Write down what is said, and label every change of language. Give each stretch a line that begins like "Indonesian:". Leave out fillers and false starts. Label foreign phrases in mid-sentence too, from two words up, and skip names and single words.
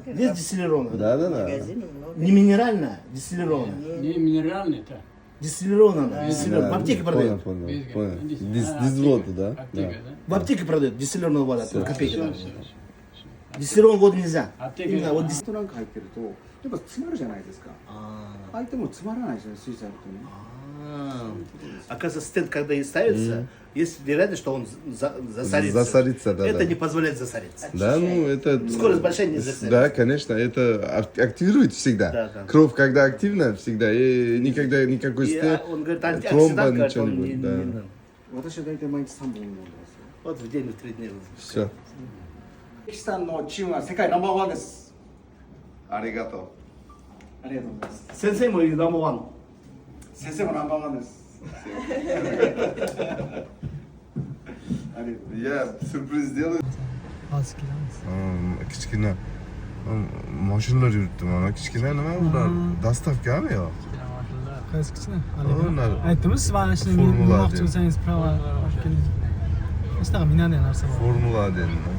Russian: Здесь дистиллированная. Да. В магазине много. Не минеральная, дистиллированная. Не минеральный-то. Дистиллированная. В аптеке продают. Понял. Дизводу, да? Аптека, да? В аптеке продают дистиллированную воду, копейки. там. Дистиллированную воду нельзя. Именно вот
Japanese: ストランク入ってるとやっぱ詰まるじゃないですか相手も詰まらないですよね水彩とね
Russian: Оказывается, стенд, когда и ставится, есть вероятность, что он засорится. Засорится, да. Это да. не позволяет засориться. Да, ну это... Скорость большая нельзя ставить. Да, конечно, это активирует всегда. Да, да. Кровь, когда активна, всегда, и никогда никакой И, стыд, он говорит, тромба, антиоксидант, говорит, ничего он не не, будет. Да. не-
Japanese: 私は大体毎日3本飲んでますよ
Russian: Вот в день в 3 дня. Все.
Japanese: 岸さんのチームは世界ナンバーワンですありがとありがとうございます先生もいるナンバーワン。先生もナンバーワンですありがとうございます
Russian: う。Я сюрpriz сделаю.
Uzbek: Hozir kelamiz. Kichkina mashinalar yuribdi mana kichkina nima ular dastavkami yo? Qaysi kichkina? Ular Aytdimi siz mana shuni Formula minmoqchi deb. bo'lsangiz prava olib keling. Shunaqa minadi narsa bor. Formula den.